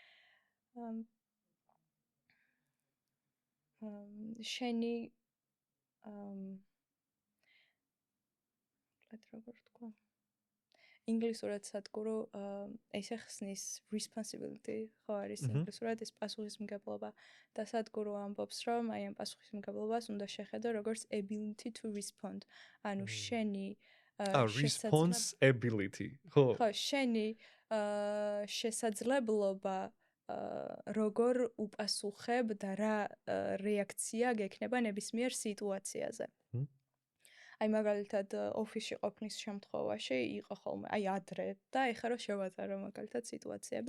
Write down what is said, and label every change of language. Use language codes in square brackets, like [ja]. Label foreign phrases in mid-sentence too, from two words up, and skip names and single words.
[ka] შენი როგორ თქვა ინგლისურად სადგურო ესე ხსნის responsibility ხო არის ინგლისურად ეს პასუხისმგებლობა და სადგურო ამბობს რომ აი ამ პასუხისმგებლობას უნდა შეხედო როგორც [en] ability to respond [ka] ანუ შენი responsibility ხო შენი შესაძლებლობა როგორ უპასუხებ და რა რეაქცია გექნება ნებისმიერ სიტუაციაზე აი მაგალითად ოფისში ყოფნის შემთხვევაში იყო ხოლმე აი ადრე და ეხლა რომ შევატარო მაგალითად სიტუაციები